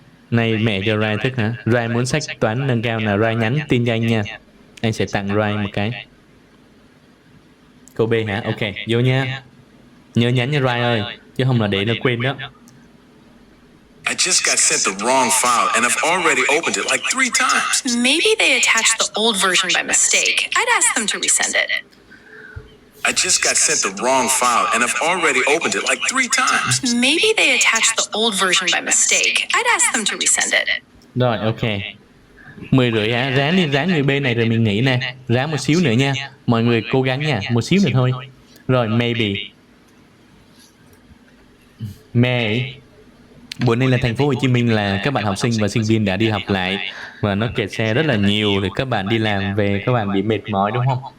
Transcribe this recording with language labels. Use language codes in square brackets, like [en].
[vi] Này mẹ cho Rai thức hả? Rai muốn sách toán nâng cao là Rai nhắn tin cho anh nha. Anh sẽ tặng Rai một cái. Câu B hả? Ok, vô nha. Nhớ nhắn nha Rai ơi, chứ không là để nó quên đó. [en] I just got sent the wrong file and I've already opened it like 3 times. Maybe they attached the old version by mistake. I'd ask them to resend it. I just got sent the wrong file and I've already opened it like 3 times. Maybe they attached the old version by mistake. I'd ask them to resend it. [vi] Rồi, ok. 10 rưỡi hả? Ráng người B này rồi mình nghỉ nè. Ráng một xíu nữa nha. Mọi người cố gắng nha, một xíu nữa thôi. Rồi, maybe. Bữa nay là thành phố Hồ Chí Minh là các bạn học sinh và sinh viên đã đi học lại và nó kẹt xe rất là nhiều, thì các bạn đi làm về các bạn bị mệt mỏi đúng không?